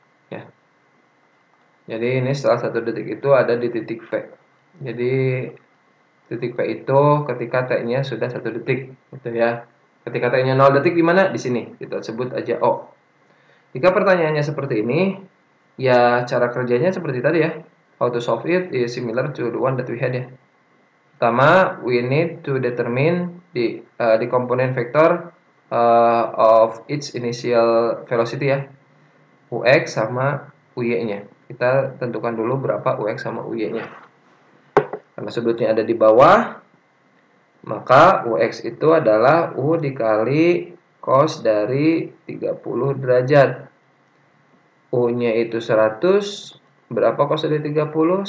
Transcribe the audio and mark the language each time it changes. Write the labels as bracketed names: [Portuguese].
[Indonesian] Ya. Jadi ini setelah 1 detik itu ada di titik P. Jadi titik P itu ketika T-nya sudah 1 detik gitu ya. Ketika T-nya 0 detik di mana? Di sini. Kita sebut aja O. Jika pertanyaannya seperti ini, ya cara kerjanya seperti tadi ya. [English] How to solve it is similar to the one that we had ya. [Indonesian] Pertama, [English] we need to determine the component vector of its initial velocity ya. [Indonesian] Ux sama Uy-nya. Kita tentukan dulu berapa Ux sama Uy-nya. Karena sudutnya ada di bawah, maka Ux itu adalah U dikali cos dari 30 derajat. U-nya itu 100, berapa cos dari 30?